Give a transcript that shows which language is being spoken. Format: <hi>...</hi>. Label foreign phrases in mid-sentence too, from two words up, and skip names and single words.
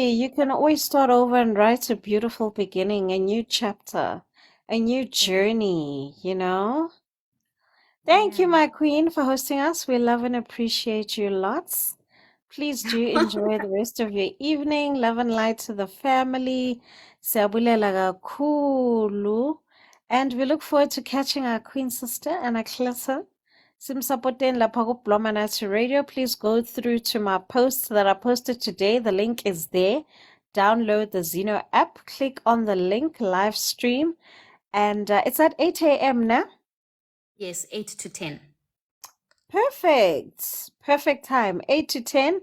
<en>You can always start over and write a beautiful beginning, a new chapter, a new journey, you know? Thank you, Yeah. my queen, for hosting us. We love and appreciate you lots. Please do enjoy the rest of your evening. Love and light to the family.</en> <xh>Siyabulela kakhulu.</xh> <en>And we look forward to catching our queen sister and our Klissa.</en> <zu>Simsapoten lapha kuBlomanati Radio.</zu> <en>Please go through to my posts that I posted today. The link is there. Download the Zeno app. Click on the link, live stream. And it's at 8 a.m. now. Yes, 8 to 10. Perfect. Perfect time. 8 to 10.</en>